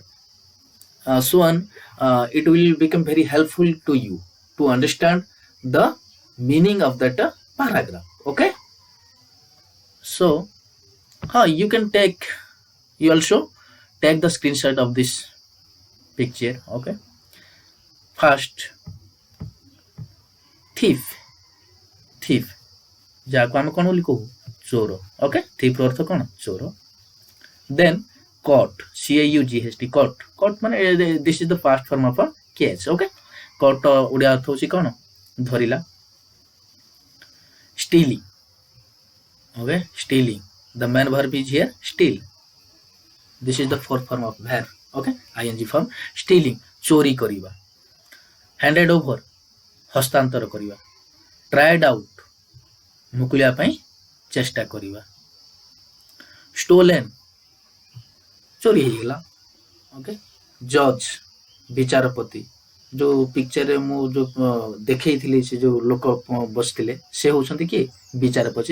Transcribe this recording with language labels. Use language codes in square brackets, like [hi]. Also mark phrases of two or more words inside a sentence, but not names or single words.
[en] Soon it will become very helpful to you to understand the meaning of that paragraph. Okay, so you also take the screenshot of this picture. Okay, first, thief [or] ଯାହାକୁ ଆମେ କ'ଣ ବୋଲି କହୁ, ଚୋର. ଓକେ, ଥିଫ୍ର ଅର୍ଥ କ'ଣ, ଚୋର. [en] ଦେନ୍ caught, CAUGHT, caught ମାନେ this is the past form of a catch. [or] ଓକେ, caught ଓଡ଼ିଆ ଅର୍ଥ ହେଉଛି କ'ଣ, ଧରିଲା. [en] stealing, okay, stealing, the main verb is here steal. This is the fourth form of verb. Okay, ing form. stealing, [or] ଚୋରି କରିବା. [en] handed over, [or] ହସ୍ତାନ୍ତର କରିବା. [en] tried out, [or] ମୁକୁଳିବା ପାଇଁ ଚେଷ୍ଟା କରିବା. stolen, ଚୋରି ହେଇଗଲା. ଓକେ, ଜଜ୍, ବିଚାରପତି. ଯୋଉ ପିକ୍ଚରରେ ମୁଁ ଯୋଉ ଦେଖେଇଥିଲି ସେ ଯୋଉ ଲୋକ ବସିଥିଲେ ସେ ହେଉଛନ୍ତି କିଏ, ବିଚାରପତି.